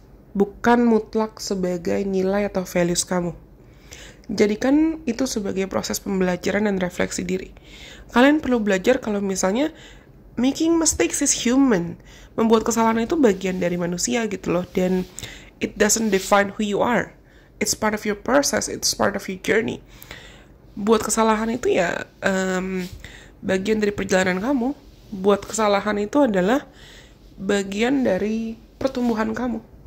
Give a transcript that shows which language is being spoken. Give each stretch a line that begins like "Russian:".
Indonesian: Bukan mutlak sebagai nilai atau values kamu. Jadikan itu sebagai proses pembelajaran dan refleksi diri. Kalian perlu belajar kalau misalnya
English: making mistakes is human.
Indonesian: Membuat kesalahan itu bagian dari manusia gitu loh.
English: Dan it doesn't define who you are. It's part of your process. It's part of your journey.
Indonesian: Buat kesalahan itu ya bagian dari perjalanan kamu. Buat kesalahan itu adalah bagian dari pertumbuhan kamu.